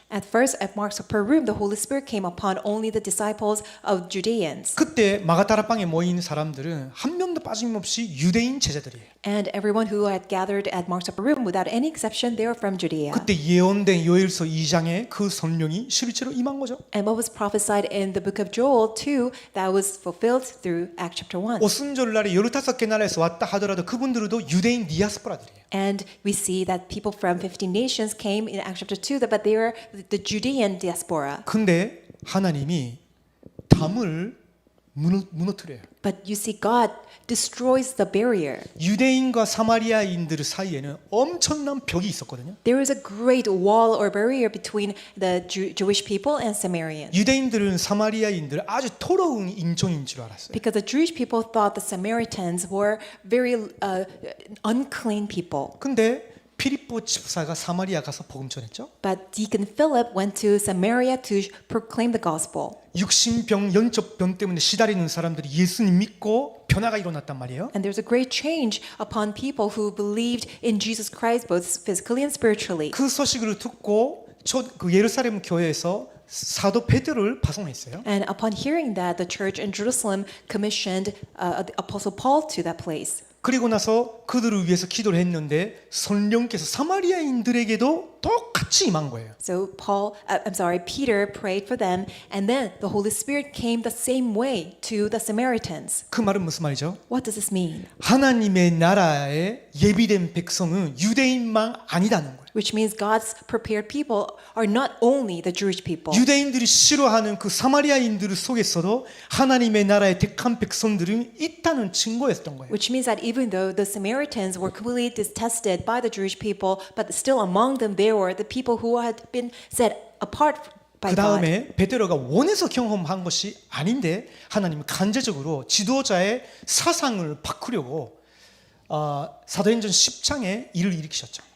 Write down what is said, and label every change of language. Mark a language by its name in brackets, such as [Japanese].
[English] At first, at Mark's upper room, the Holy Spirit came upon only the disciples of Judeans. [Korean] 그때 마가다라방에 모인 사람들은 한 명도 빠짐없이 유대인 제자들이에요. [English] And everyone who had gathered at Mark's upper room, without any exception, they were from Judea. [Korean] 그때 예언된 요엘서 2장에 그 성령이 실제로 임한 거죠. [English] And what was prophesied in the book of Joel too, that was fulfilled through Acts chapter 1. [Korean] 오순절날에 15개 나라에서 왔다 하더라도 그분들도 유대인 디아스포라들이에요. [English] And we see that people from 15 nations came in Acts chapter 2, but they were the Judean diaspora. [Korean] 근데 하나님이 담을 무너뜨려요. [English] But you see, God destroys the barrier. [Korean] 유대인과 사마리아인들 사이에는 엄청난 벽이 있었거든요. [English] There is a great wall or barrier between the Jewish people and Samaritans. [Korean] 유대인들은 사마리아인들 아주 더러운 인종인 줄 알았어요. [English] Because the Jewish people thought the Samaritans were very unclean people. [Korean] 근데 피리포 집사가 사마리아 가서 복음 전했죠. [English] But Deacon Philip went to Samaria to proclaim the gospel. [Korean] 육신병, 영적병 때문에 시달리는 사람들이 예수님 믿고 변화가 일어났단 말이에요. [English] And there's a great change upon people who believed in Jesus Christ both physically and spiritually. [Korean] 그 소식을 듣고 그 예루살렘 교회에서 사도 베드로를 파송했어요. [English] And upon hearing that, the church in Jerusalem commissioned Apostle Paul to that place. [Korean] 그리고 나서 그들을 위해서 기도를 했는데 성령께서 사마리아인들에게도 똑같이 임한 거예요. [English] So Peter prayed for them, and then the Holy Spirit came the same way to the Samaritans. [Korean] 그 말은 무슨 말이죠? [English] What does this mean? [Korean] 하나님의 나라에 예비된 백성은 유대인만 아니다는 거예요. [English] Which means God's prepared people are not only the Jewish people. [Korean] 유대인들이 싫어하는 그 사마리아인들 속에서도 하나님의 나라의 택한 백성들은 있다는 증거였던 거예요. [English] Which means that even though the Samaritans were completely detested by the Jewish people, but still among them there were the people who had been set apart by God. [Korean] 다음에 베드로가 원해서 경험한 것이 아닌데 하나님은 간접적으로 지도자의 사상을 바꾸려고 사도행전 10장에 일을 일으키셨죠.